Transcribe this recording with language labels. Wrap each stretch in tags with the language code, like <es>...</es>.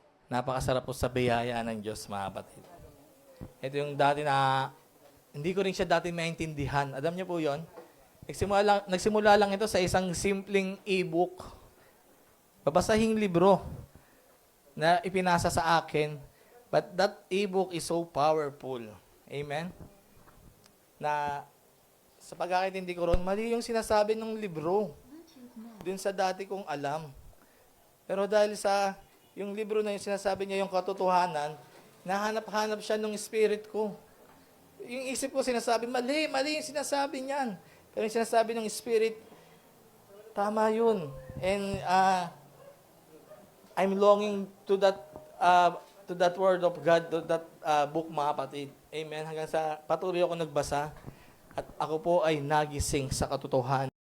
<tl>Napakasarap po sa biyaya ng Diyos, mga kapatid. Ito yung dati na, hindi ko rin siya dati maintindihan. Alam niyo po yon? Nagsimula lang ito sa isang simpleng e-book. Babasahing libro na ipinasa sa akin.</tl> <en>But that e-book is so powerful. Amen?</en> <tl>Na sa pagkakaintindi ko ron, mali yung sinasabi ng libro. Dun sa dati kong alam. Pero dahil sa yung libro na yung sinasabi niya yung katotohanan, nahanap-hanap siya ng spirit ko. Yung isip ko sinasabi, mali yung sinasabi niyan. Pero yung sinasabi ng spirit, tama yun.</tl> <en>And I'm longing to that word of God, to that book,</en> <tl>mga kapatid. Amen. Hanggang sa patuloy ako nagbasa at ako po ay nagising sa katotohanan.</tl>